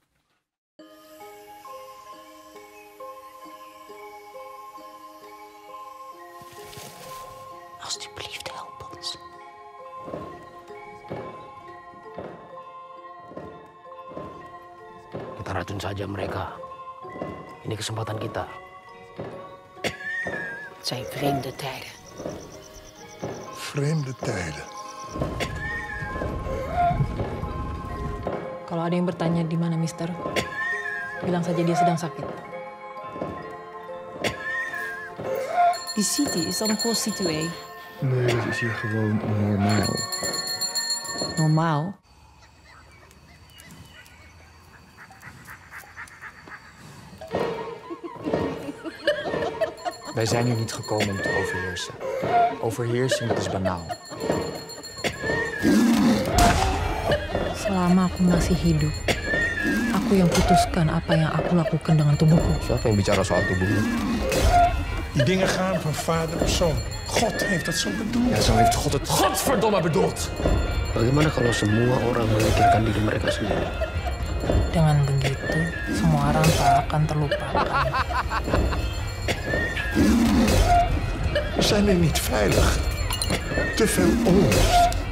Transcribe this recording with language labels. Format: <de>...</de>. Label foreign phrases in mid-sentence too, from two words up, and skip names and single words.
<nl>Alsjeblieft, help ons.</nl> <id>Kita racun saja mereka. Ini kesempatan kita.</id> <nl>Het zijn vreemde tijden. Vreemde tijden.</nl> <id>Kalau ada yang bertanya di mana Mister, bilang saja dia sedang sakit.</id> <nl>Die city is dan een prostituee? Nee, dat is hier gewoon normaal. Normaal? Wij zijn hier niet gekomen om te overheersen. Overheersing, dat is banaal.</nl> <id>Selama aku masih hidup, aku yang putuskan apa yang aku lakukan dengan tubuhku. Siapa yang bicara soal tubuhmu?</id> <nl>Die dingen gaan van vader op zoon. God heeft dat zo bedoeld. Ja, zo heeft God het godverdomme bedoeld.</nl> <id>Bagaimana kalau semua orang memikirkan diri mereka sendiri? Dengan begitu, semua orang tak akan terlupakan.</id> <nl>We zijn er niet veilig. Te veel onrust.</nl>